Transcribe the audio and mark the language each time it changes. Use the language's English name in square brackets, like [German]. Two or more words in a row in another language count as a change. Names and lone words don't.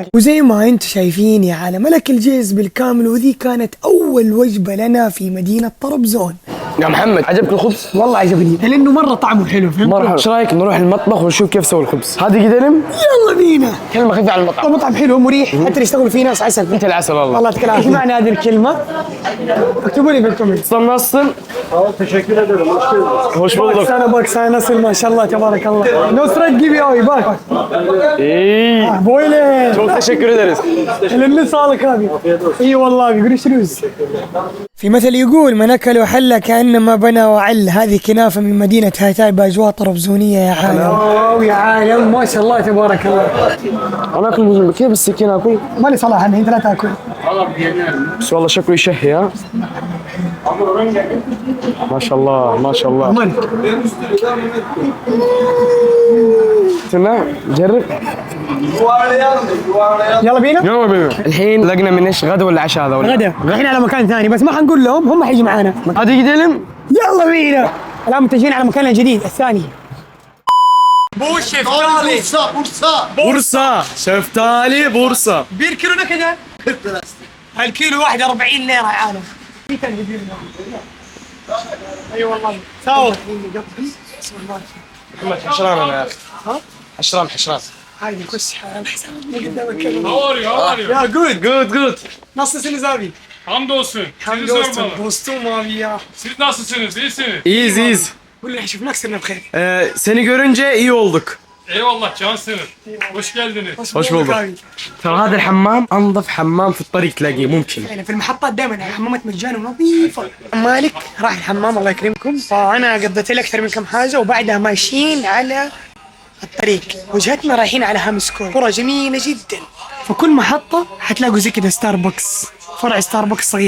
[Arabic] وزي ما انتم شايفين يا عالم ملك الجيز بالكامل، وذي كانت اول وجبة لنا في مدينة طرابزون. يا محمد عجبك الخبز؟ والله عجبني لانه مرة طعمه حلو. فهمت؟ مرحبا. ايش رايك نروح المطبخ ونشوف كيف سووا الخبز؟ هذه قدم. يلا بينا. كلمة خفيفة على المطعم. المطعم حلو مريح حتى اللي يشتغلوا فيه ناس عسل. انت العسل والله. والله يعطيك العافية. ايش معنى هذه الكلمة؟ اكتبوا لي في الكومنت. [Turkish] nasılsın? Teşekkür ederim, hoş geldiniz. Hoş bulduk. Bak sana nasıl [Arabic] ما شاء الله تبارك الله. [Turkish] Nusret gibi abi bak. İyi. Böyle. Çok teşekkür ederiz. Eline sağlık abi. İyi vallahi abi görüşürüz. [Arabic] في مثل يقول من أكل وحل كأنما بنى وعل. هذه كنافة من مدينة هاتاي بأجواء طرابزونية يا عالم. يا عالم ما شاء الله تبارك الله. أنا أكل كيف بالسكينة أكل؟ مالي صلاح أنا أنت لا تأكل. بس والله شكله يشهي ها. ما شاء الله ما شاء الله. من؟ استنى جرب. يلا بينا. يلا بينا. الحين لقنا من ايش غدا ولا عشاء هذا ولا؟ غدا. رايحين على مكان ثاني بس ما حنقول لهم هم حيجي معانا. هذه gidelim. يلا بينا. الآن متجهين على مكاننا الجديد الثاني. [Turkish] Bu şeftali. Bursa. Şeftali Bursa. 1 كيلو ne kadar? 40 lira. [Arabic] الكيلو واحد 40 ليرة يا عالم. في تلفزيون. اي والله. ساوي. محمد حشران انا يا اخي. ها؟ حشران. عادي نخش على حساب قدامك. [English] How [Arabic] يا [English] Good. [Turkish] Nasılsınız abi? Hamdolsun. Sizi Dostum, sormalı. dostum abi ya. Siz nasılsınız? İyisiniz? İyiyiz. [Arabic] والله شفناك صرنا بخير. [Turkish] Seni görünce iyi olduk. Eyvallah cansınız. Hoş geldiniz. Hoş bulduk. [Arabic] ترى هذا الحمام انظف حمام في الطريق تلاقيه ممكن. يعني في المحطات دائما الحمامات مجانا ونظيفه. مالك راح الحمام الله يكرمكم، فانا قضيت لي اكثر من كم حاجه وبعدها ماشيين على الطريق. وجهتنا رايحين على هامسكوي، قرى جميله جدا. فكل محطه حتلاقوا زي كذا ستاربكس، فرع ستاربكس صغير.